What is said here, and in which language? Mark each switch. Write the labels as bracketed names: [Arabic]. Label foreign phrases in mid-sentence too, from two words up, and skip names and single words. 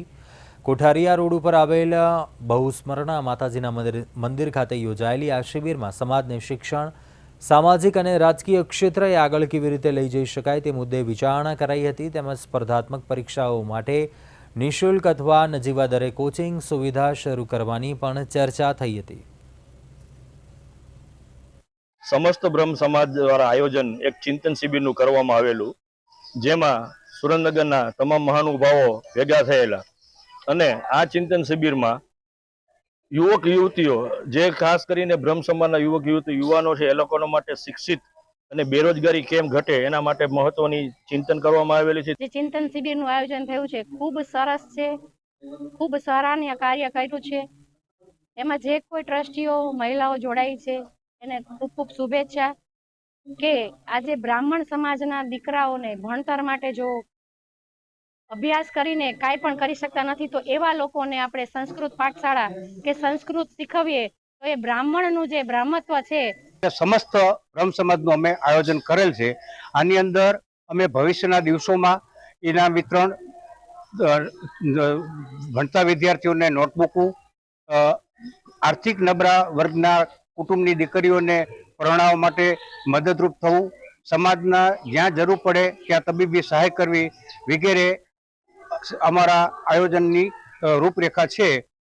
[Gujarati] કોઠારિયા રોડ ઉપર આવેલ બહુસ્મરણા માતાજીના મંદિર ખાતે યોજાયેલી આ શિબિરમાં સમાજને શિક્ષણ, સામાજિક અને રાજકીય ક્ષેત્રે આગળ કેવી રીતે લઈ જઈ શકાય તે મુદ્દે વિચારણા કરાઈ હતી તેમજ સ્પર્ધાત્મક પરીક્ષાઓ માટે નિઃશુલ્ક અથવા નજીવા દરે કોચિંગ સુવિધા શરૂ કરવાની પણ ચર્ચા થઈ હતી। સમસ્ત બ્રહ્મ સમાજ દ્વારા આયોજન એક ચિંતન શિબિર કરવામાં આવેલું, જેમાં સુરેન્દ્રનગરના તમામ મહાનુભાવો ભેગા થયેલા અને આ ચિંતન શિબિર મેં યુવક યુવતીઓ જે ખાસ કરીને બ્રહ્મ સમાજના યુવક યુવતી યુવાનો છે એ લોકોના માટે શિક્ષિત અને બેરોજગારી કેમ ઘટે એના માટે મહત્વની ચિંતન કરવામાં આવેલી છે। જે ચિંતન શિબિરનું આયોજન થયું છે ખૂબ સરસ છે, ખૂબ સરાહનીય કાર્ય કર્યું છે। એમાં જે કોઈ ટ્રસ્ટીઓ મહિલાઓ જોડાઈ છે એને ખૂબ ખૂબ શુભેચ્છા કે આજે બ્રાહ્મણ સમાજના દીકરાઓને ભણતર માટે જો અભ્યાસ કરીને કાંઈ પણ કરી શકતા નથી તો એવા લોકોને આપણે સંસ્કૃત પાઠશાળા કે સંસ્કૃત શીખવીએ તો એ બ્રાહ્મણનું જે બ્રાહ્મત્વ છે સમસ્ત બ્રહ્મ સમાજનું અમે આયોજન કરેલ છે। આની અંદર અમે ભવિષ્યના દિવસોમાં ઇનામ વિતરણ, ભણતા વિદ્યાર્થીઓને નોટબુકો, આર્થિક નબળા વર્ગના કુટુંબની દીકરીઓને પરણાવવા માટે મદદરૂપ થવું, સમાજના જ્યાં જરૂર પડે ત્યાં તબીબી સહાય કરવી વગેરે અમારા આયોજનની રૂપરેખા છે।